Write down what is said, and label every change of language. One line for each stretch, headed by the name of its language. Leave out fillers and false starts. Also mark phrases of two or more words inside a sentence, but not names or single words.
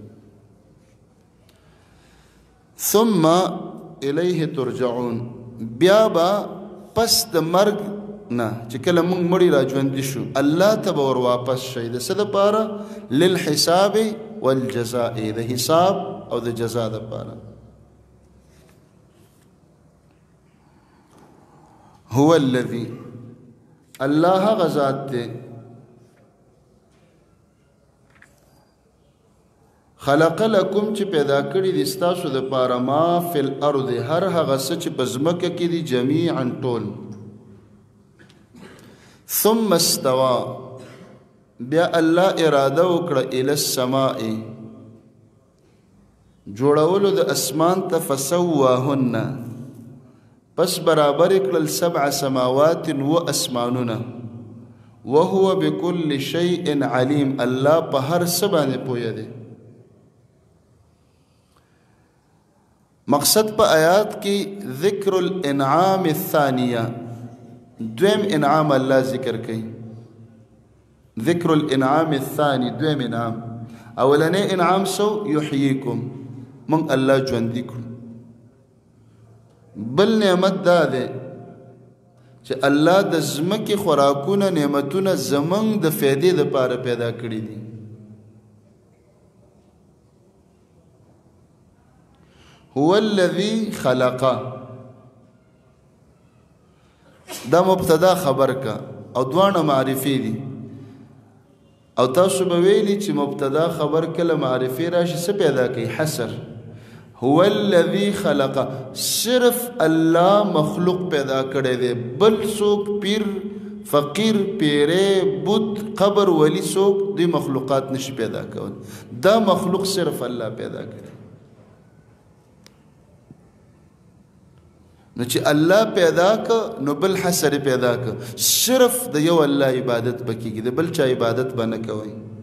Arabic: ثم الیه ترجعون
Pashto: بیا به پس د مرګ نه چې کله موږ مړي را ژوندي شو الله ته به ور واپس شئ. د څه دپاره؟
Arabic: للحساب والجزاء،
Pashto: د حساب او د جزا دپاره.
Arabic: هو الذي
Pashto: الله هغه ذات دی
Arabic: خلق لکم
Pashto: چې پیدا کړي دي ستاسو دپاره
Arabic: ما فی الارض
Pashto: هر هغه څه چې په ځمکه کې دي جمیعا ټول.
Arabic: ثم استوى
Pashto: بیا الله اراده وکړه
Arabic: الی السماء
Pashto: جوړولو د اسمان ته فسواهن پس برابر کړل 7 سماوات و اسمانونه
Arabic: وهو بكل شيء عليم
Pashto: الله په هر څه باندې پوهه دی. مقصد په آیات کې
Arabic: ذکر الانعام الثانیه
Pashto: دویم انعام الله ذکر کوي.
Arabic: ذکر الانعام الثاني
Pashto: دویم انعام. اولنی انعام سو
Arabic: یحییکم من الله
Pashto: ژوندي کړو. بل نعمت دا ده چې الله د ځمکې خوراکونه نعمتونه زمونږ د فایدې دپاره پیدا کړي دي.
Arabic: هو الذي خلق
Pashto: دا مبتدا خبر کا او دوانه معرفي دي او تاسو به ویلي چې مبتدا خبر کله معرفي راشي څه پیدا کوي؟ حصر.
Arabic: هو الذي خلق
Pashto: صرف الله مخلوق پیدا کړی دی، بل څوک پیر فقیر پیره بت قبر ولی څوک دی مخلوقات نشي پیدا کول. دا مخلوق صرف الله پیدا کړی. نو چې الله پیدا که نو بل حسر پیدا که صرف د یو الله عبادت بکیږي، د بل چا عبادت به نه کوئ.